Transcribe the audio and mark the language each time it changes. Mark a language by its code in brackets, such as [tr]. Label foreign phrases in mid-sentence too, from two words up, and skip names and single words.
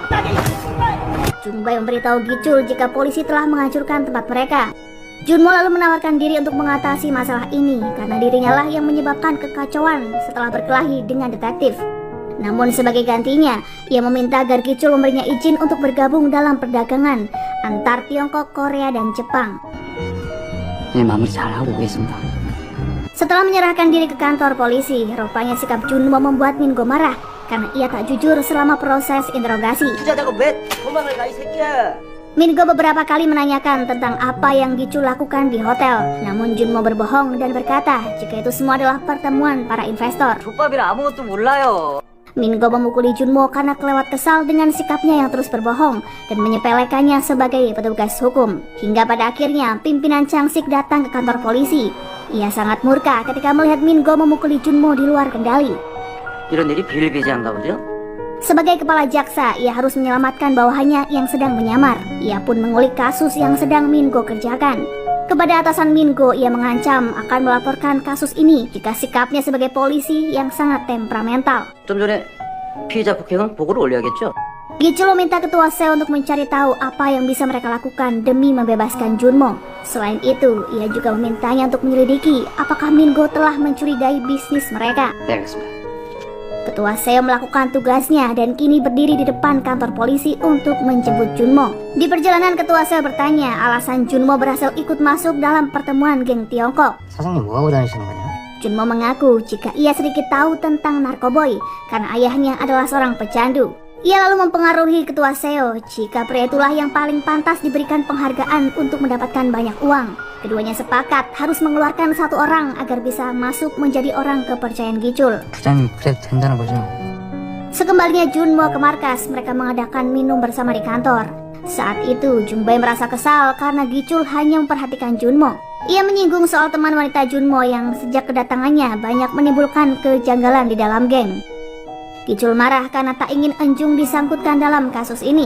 [id] Junbai memberitahu Gichul jika polisi telah menghancurkan tempat mereka. Junmo lalu menawarkan diri untuk mengatasi masalah ini karena dirinya lah yang menyebabkan kekacauan setelah berkelahi dengan detektif. Namun sebagai gantinya, ia meminta agar Gichul memberinya izin untuk bergabung dalam perdagangan antar Tiongkok, Korea, dan Jepang. [ko] 네, 마무리 잘하고 오겠습니다. [id] Setelah menyerahkan diri ke kantor polisi, rupanya sikap Junmo membuat Mingo marah karena ia tak jujur selama proses interogasi. Mingo beberapa kali menanyakan tentang apa yang Gichul lakukan di hotel, namun Junmo berbohong dan berkata jika itu semua adalah pertemuan para investor. Mingo memukuli Junmo karena kelewat kesal dengan sikapnya yang terus berbohong dan menyepelekannya sebagai petugas hukum. Hingga pada akhirnya pimpinan Changsik datang ke kantor polisi. Ia sangat murka ketika melihat Mingo memukuli Junmo di luar kendali. [ko] 이런 일이 비일비재한가 보죠? [id] Sebagai kepala jaksa, ia harus menyelamatkan bawahannya yang sedang menyamar. Ia pun mengulik kasus yang sedang Mingo kerjakan. Kepada atasan Mingo, ia mengancam akan melaporkan kasus ini jika sikapnya sebagai polisi yang sangat temperamental. [ko] 좀 전에 피의자 폭행은 보고를 올려야겠죠? [id] Gichul meminta ketua Seo untuk mencari tahu apa yang bisa mereka lakukan demi membebaskan Junmo. Selain itu, ia juga memintanya untuk menyelidiki apakah Mingo telah mencurigai bisnis mereka. [ko] 네, 알겠습니다. [id] Ketua Seo melakukan tugasnya dan kini berdiri di depan kantor polisi untuk menjemput Junmo. Di perjalanan, Ketua Seo bertanya alasan Junmo berhasil ikut masuk dalam pertemuan geng Tiongkok. [ko] 사장님 뭐하고 다니시는 거냐? [id] Junmo mengaku jika ia sedikit tahu tentang narkoboy karena ayahnya adalah seorang pecandu. Ia lalu mempengaruhi Ketua Seo jika pria itulah yang paling pantas diberikan penghargaan untuk mendapatkan banyak uang. Keduanya sepakat harus mengeluarkan satu orang agar bisa masuk menjadi orang kepercayaan Gichul. [ko] 부장님 그래도 된다는 거죠? [id] Sekembalinya Junmo ke markas, mereka mengadakan minum bersama di kantor. Saat itu Junbai merasa kesal karena Gichul hanya memperhatikan Junmo. Ia menyinggung soal teman wanita Junmo yang sejak kedatangannya banyak menimbulkan kejanggalan di dalam geng. Gichul marah karena tak ingin Enjung disangkutkan dalam kasus ini.